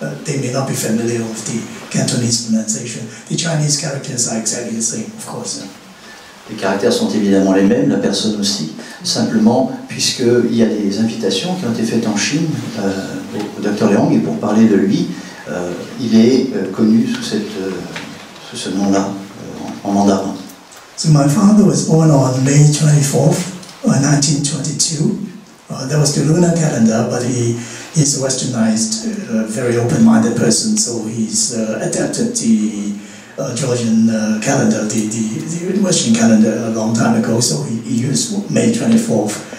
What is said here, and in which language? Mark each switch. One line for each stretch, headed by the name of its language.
English: They may not be familiar with the Cantonese pronunciation. The Chinese characters are exactly the same, of course.
French: Les caractères sont évidemment les mêmes, la personne aussi, simplement puisqu'il y a des invitations qui ont été faites en Chine au Dr Liang, et pour parler de lui, il est connu sous ce nom-là en mandarin.
English: So my father was born on May 24th, 1922. That was the lunar calendar, but he's a westernized, very open-minded person, so he's adapted the Georgian calendar, the Western calendar a long time ago, so he used May 24th.